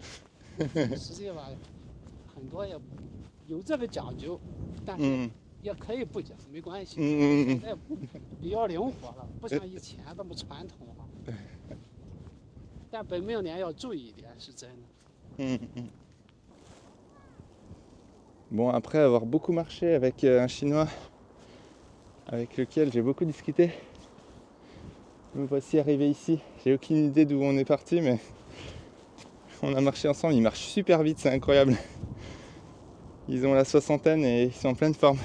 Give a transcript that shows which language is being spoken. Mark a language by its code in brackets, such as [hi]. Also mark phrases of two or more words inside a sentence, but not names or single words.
[zh] 实际吧，很多也有这个讲究，但是也可以不讲，没关系。现在比较灵活了，不像以前那么传统了。但本命年要注意一点，是真的。 [fr] Bon, après avoir beaucoup marché avec un Chinois avec lequel j'ai beaucoup discuté, me voici arrivé ici. J'ai aucune idée d'où on est parti, mais on a marché ensemble. Ils marchent super vite, c'est incroyable. Ils ont la soixantaine et ils sont en pleine forme.